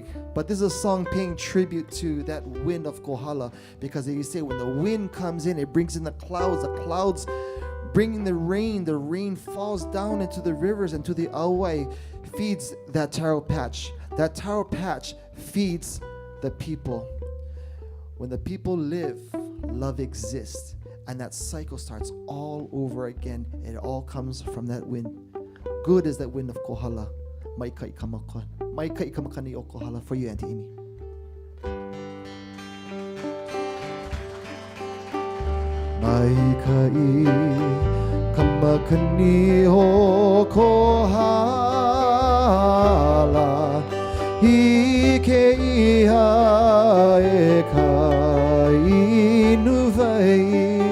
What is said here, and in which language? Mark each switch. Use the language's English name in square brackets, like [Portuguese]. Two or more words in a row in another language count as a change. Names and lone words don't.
[English] But this is a song paying tribute to that wind of Kohala, because they say when the wind comes in, it brings in the clouds bringing the rain falls down into the rivers and to the Auai, feeds that taro patch. That taro patch feeds the people. When the people live, love exists. And that cycle starts all over again. It all comes from that wind. Good is that wind of Kohala. [Hawaiian] Mai kai kamakani o Kohala, [English] for you, Auntie Amy. [Hawaiian] Mai kai kamakani o Kohala, hike iha e kai nuvai.